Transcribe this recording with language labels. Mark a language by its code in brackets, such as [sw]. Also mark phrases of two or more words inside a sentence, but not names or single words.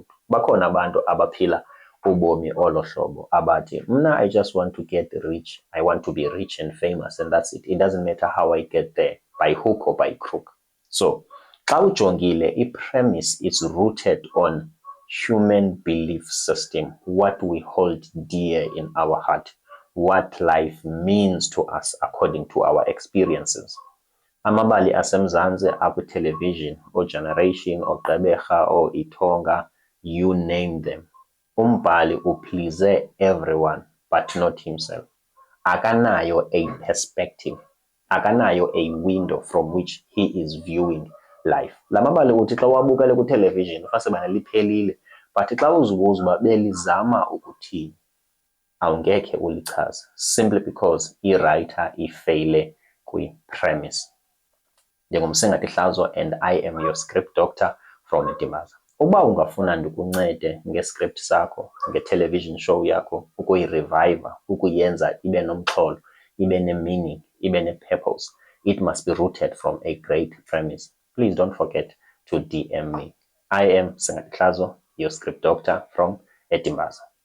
[xh] Bakhona abantu abaphila ubomi olo hlobo abathi mna [en] I just want to get rich. I want to be rich and famous and that's it. It doesn't matter how I get there, by hook or by crook. [xh] So xa ujongile, [en] i-premise is rooted on human belief system, what we hold dear in our heart, what life means to us according to our experiences. [xh] Amabali asemzantsi akwi-television, oGenerations, oGqeberha, oIthonga, [en] you name them. [xh] Umbhali uplease [en] everyone but not himself. Akanayo a perspective, akanayo a window from which he is viewing life. [xh] La mabali uthi xa wabukele kwi-television ufasebana liphelile, but xa uzibuza uba belizama ukuthini awungekhe ulichaze, [en] simply because i-writer ifeyile kwi-premise. [xh] Ndingumsingathi Hlazo [en] and I am your script doctor from Etimbaza. [xh] Uba ungafuna ndikuncede ngescript sakho, nge-television show yakho, ukuyireviva, ukuyenza ibe nomxholo, ibe ne-meaning, ibe ne-purpose, [en] it must be rooted from a great premise. Please don't forget to DM me. I am Singathi Hlazo, your script doctor from Etimbaza.